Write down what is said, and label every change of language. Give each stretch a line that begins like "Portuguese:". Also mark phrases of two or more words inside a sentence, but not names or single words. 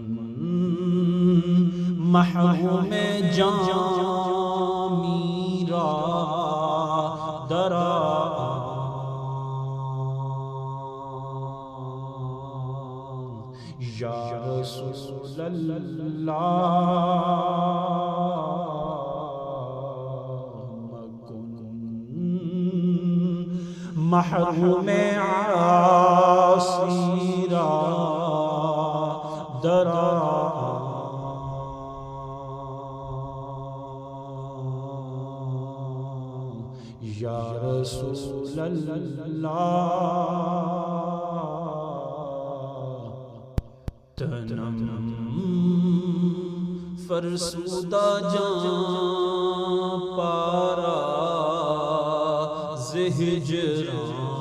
Persian: محروم جامی را درا
Arabic: یا رسول
Persian: اللہ مکن محروم عاصی را درا
Arabic: یا رسول اللہ
Persian: تنم فرسودہ جان پارا زہجراں